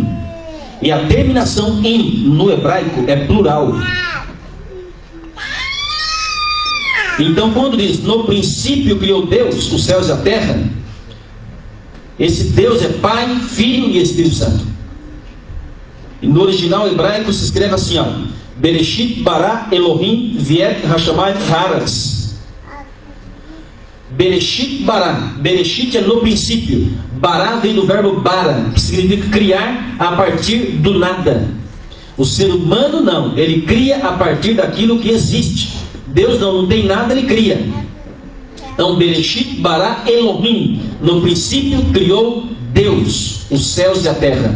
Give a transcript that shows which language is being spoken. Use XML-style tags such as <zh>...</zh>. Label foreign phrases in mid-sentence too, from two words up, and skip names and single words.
<pt>E a terminação im, no hebraico, é plural. Então, quando diz, no princípio criou Deus os céus e a terra, esse Deus é Pai, Filho e Espírito Santo. E no original hebraico se escreve assim, ó,</pt> <he>בראשית ברא אלהים ואת השמים הארץ. בראשית ברא.</he> <pt>Bereshit é no princípio. Bara vem do verbo bara, que significa criar a partir do nada. O ser humano não, ele cria a partir daquilo que existe. Deus não tem nada, ele cria. Então,</pt> <he>בראשית ברא אלהים.</he> <pt>No princípio criou Deus os céus e a terra.</pt>